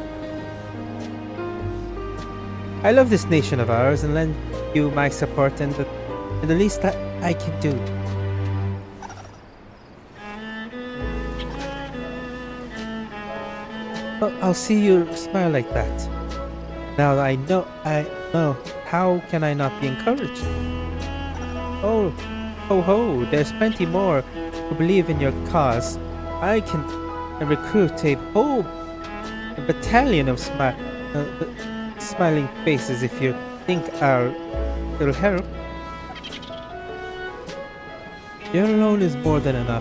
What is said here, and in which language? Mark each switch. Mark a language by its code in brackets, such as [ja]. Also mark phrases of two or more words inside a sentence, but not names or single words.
[en] I love this nation of ours and lend you my support and the least that I can do. Well, I'll see you smile like that. Now I know, how can I not be encouraged? Oh, ho ho, there's plenty more who believe in your cause. I can recruit a whole battalion of smiling faces if you think it'll help. Your alone is more than enough.